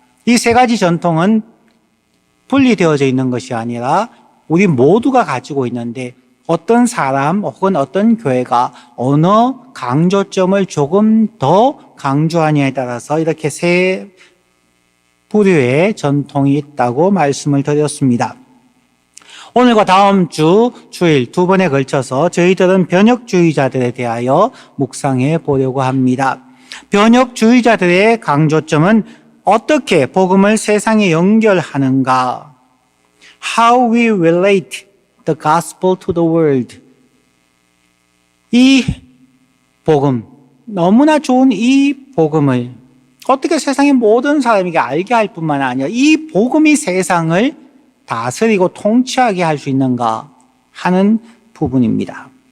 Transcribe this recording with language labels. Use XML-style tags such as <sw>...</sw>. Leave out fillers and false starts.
<ko>이 3가지 전통은 분리되어져 있는 것이 아니라 우리 모두가 가지고 있는데 어떤 사람 혹은 어떤 교회가 어느 강조점을 조금 더 강조하냐에 따라서 이렇게 3부류의 전통이 있다고 말씀을 드렸습니다. 오늘과 다음 주일 2번에 걸쳐서 저희들은 변혁주의자들에 대하여 묵상해 보려고 합니다. 변혁주의자들의 강조점은 어떻게 복음을 세상에 연결하는가?</ko> <en>How we relate the gospel to the world.</en> <ko>이 복음, 너무나 좋은 이 복음을 어떻게 세상의 모든 사람에게 알게 할 뿐만 아니라 이 복음이 세상을 다스리고 통치하게 할 수 있는가 하는 부분입니다.</ko>